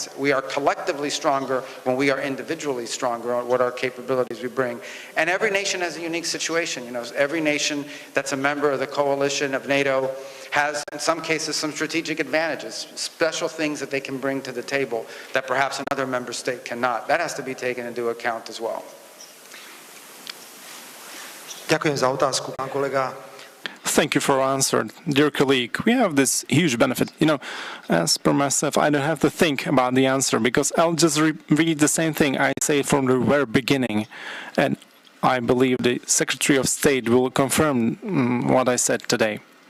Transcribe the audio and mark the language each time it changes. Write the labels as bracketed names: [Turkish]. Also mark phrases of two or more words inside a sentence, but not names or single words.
[English] We are collectively stronger when we are individually stronger on what our capabilities we bring. And every nation has a unique situation. Every nation that's a member of the coalition of NATO has, in some cases, some strategic advantages, special things that they can bring to the table that perhaps another member state cannot. That has to be taken into account as well. [Slovak] Ďakujem za otázku, pán kolega. [English] Thank you for answering, dear colleague. We have this huge benefit. As per myself, I don't have to think about the answer because I'll just read the same thing I say from the very beginning. And I believe the Secretary of State will confirm what I said today.